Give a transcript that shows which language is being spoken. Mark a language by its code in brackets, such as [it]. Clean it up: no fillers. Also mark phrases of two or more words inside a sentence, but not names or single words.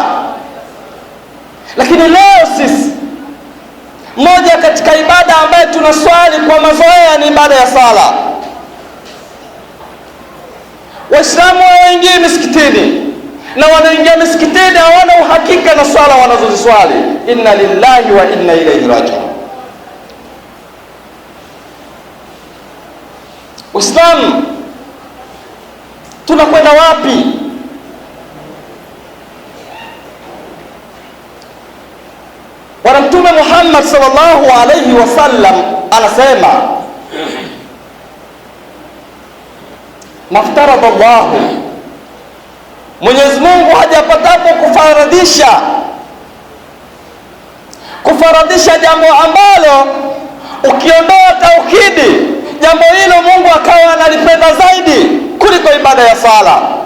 [sw] Lakini leo sisi, moja katika ibada ambayo tunaswali kwa mazoea ni ibada ya sala. Waislamu waingie misikitini, na wanaingia misikitini hawana uhakika na swala wanazoziswali. [ar] إنا لله وإنا إليه راجعون. [sw] Uislamu, tunakwenda wapi? Bwana Mtume Muhammad [ar] صلى الله عليه وسلم [sw] anasema, [ar] ما افترض الله, [sw] Mwenyezi Mungu hajapatapo kufaradisha jambo ambalo ukiondoa tauhidi, jambo hilo Mungu akawa analipenda zaidi kuliko ibada ya sala.